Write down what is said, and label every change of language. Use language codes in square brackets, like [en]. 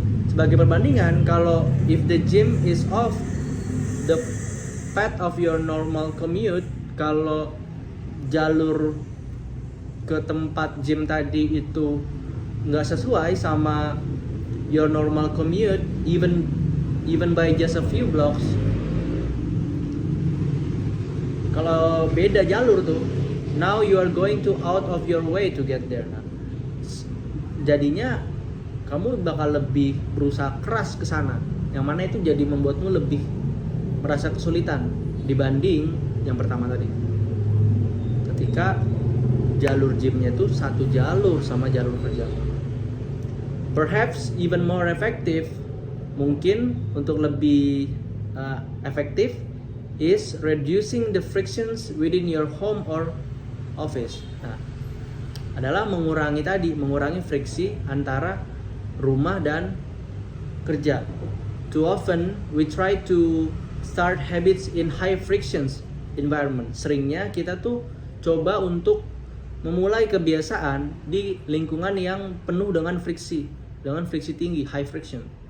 [id] Sebagai perbandingan, kalau [en] if the gym is off the path of your normal commute, [id] kalau jalur ke tempat gym tadi itu nggak sesuai sama [en] your normal commute, even by just a few blocks, [id] kalau beda jalur tuh, [en] now you are going to out of your way to get there. [id] Nah, jadinya kamu bakal lebih berusaha keras ke sana, yang mana itu jadi membuatmu lebih merasa kesulitan dibanding yang pertama tadi. Ketika jalur gymnya itu satu jalur sama jalur kerja. [en] Perhaps even more effective, [id] mungkin untuk lebih efektif, [en] is reducing the frictions within your home or office. [id] Nah, adalah mengurangi friksi antara rumah dan kerja. [en] Too often we try to start habits in high frictions environment. [id] Seringnya kita tuh coba untuk memulai kebiasaan di lingkungan yang penuh dengan friksi tinggi, high friction.